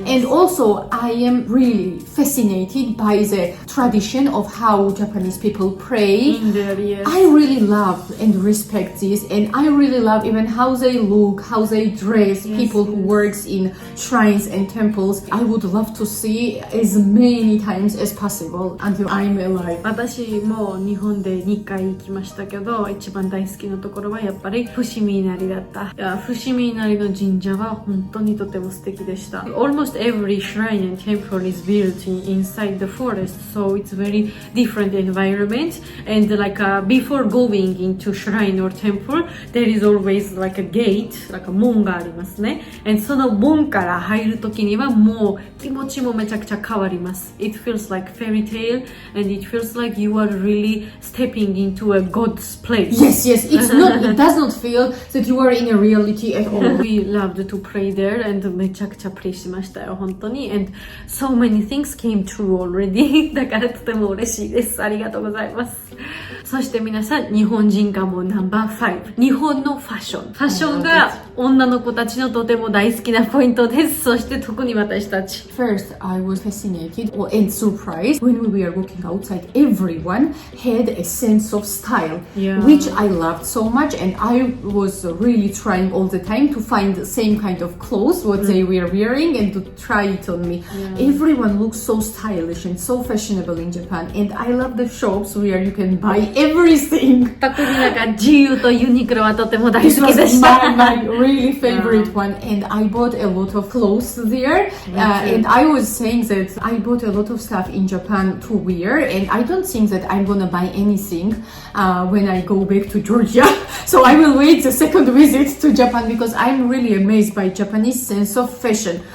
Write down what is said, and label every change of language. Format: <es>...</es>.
<en>And also, I am really fascinated by the tradition of how Japanese people pray. In there, yes. I really love and respect this, and I really love even how they look, how they dress, people who works in shrines and temples. I would love to see as many times as possible until I'm alive.</en> <ja>私も日本で2回行きましたけど、一番大好きなところはやっぱり伏見稲荷だった。いや、伏見稲荷の神社は本当にとても素敵でした。</ja> <en>Almost every shrine and temple is built inside the forest, so it's very different environment. And before going into shrine or temple, there is always like a gate, like a</en> <ja>門がありますね。</ja> <en>And その門から入るときにはもう気持ちもめちゃくちゃ変わります。 It feels like fairy tale, and it feels like you are really stepping into a God's place. Yes, it's not. It does not feel that you are in a reality at all. We loved to pray there, and</en> <ja>めちゃくちゃプレイしましたよ、本当に。</ja> <en>And so many things came true already.</en> <ja>だからとても嬉しいです。ありがとうございます。そして皆さん、日本人化もナンバー5。日本のファッション。ファッションが女の子たちのとても大好きなポイントです。そして特に私たち。</ja> <en>First, I was fascinated and surprised when we were walking outside. Everyone had a sense of style, which I loved so much, and I was really trying all the time to find the same kind of clothes what they were wearing and to try it on me. Everyone looks so stylish and so fashionable in Japan, and I love the shops where you can buy everything.</en> <ja>特になんか自由とユニクロはとても大</ja> <en>This</en> <ja>好きで</ja> <en>was</en> <ja>した。</ja> <en>my really favorite one, and I bought a lot of clothes there. And I was saying that I bought a lot of stuff in Japan to wear, and I don't think that I'm gonna buy anything when I go back to Georgia. So I will wait the second visit to Japan because I'm really amazed by Japanese sense of fashion</en>